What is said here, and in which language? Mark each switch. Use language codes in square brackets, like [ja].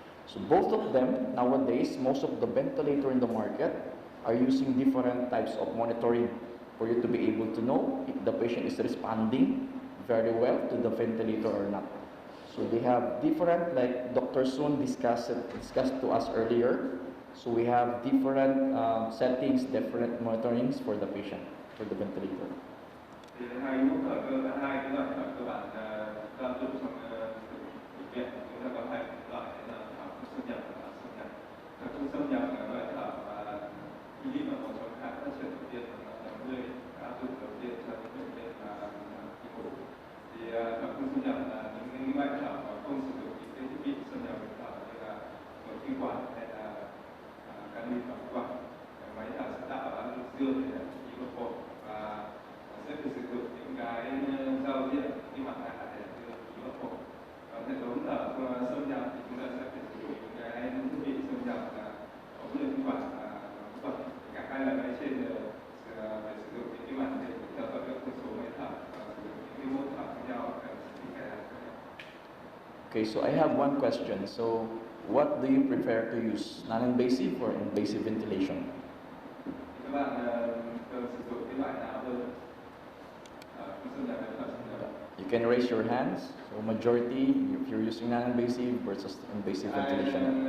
[en] So both of them, nowadays, most of the ventilator in the market are using different types of monitoring for you to be able to know if the patient is responding very well to the ventilator or not. So they have different, like Dr. Soon discussed to us earlier. So we have different settings, different monitorings for the patient, for the ventilator. [vi] Thì hai cái loại thở cơ bản ta áp dụng trong bệnh viện, chúng ta có hai loại là thở không xâm nhập và thở xâm nhập. Thở không xâm nhập là loại thở mà khi đi vào một phòng khám phát triển đầu tiên là 80 áp dụng đầu tiên cho những bệnh nhân là khi ngủ. Thì thở không xâm nhập là những loại thở mà không sử dụng những cái thiết bị xâm nhập về thở như là nội khí quản hay là can thiệp khí quản. Máy thở sẽ tạo ra lực dương để khí vào phổi và sẽ được sử dụng những cái giao diện cái mặt nạ để đưa khí vào phổi. Còn hệ thống thở xâm nhập thì chúng ta sẽ phải sử dụng những cái thiết bị xâm nhập là ống nội khí quản và khí quản. Cả hai loại máy trên phải sử dụng những cái màn hình để theo dõi các thông số máy thở và sử dụng những cái mốt thở khác nhau để sử dụng cái [en] Okay, so I have one question. So, what do you prefer to use, non-invasive or invasive ventilation? [vi] Các bạn thường sử dụng cái loại nào hơn? Không xâm nhập hay thở xâm nhập? [en] You can raise your hands. So, majority, if you're using non-invasive versus invasive ventilation.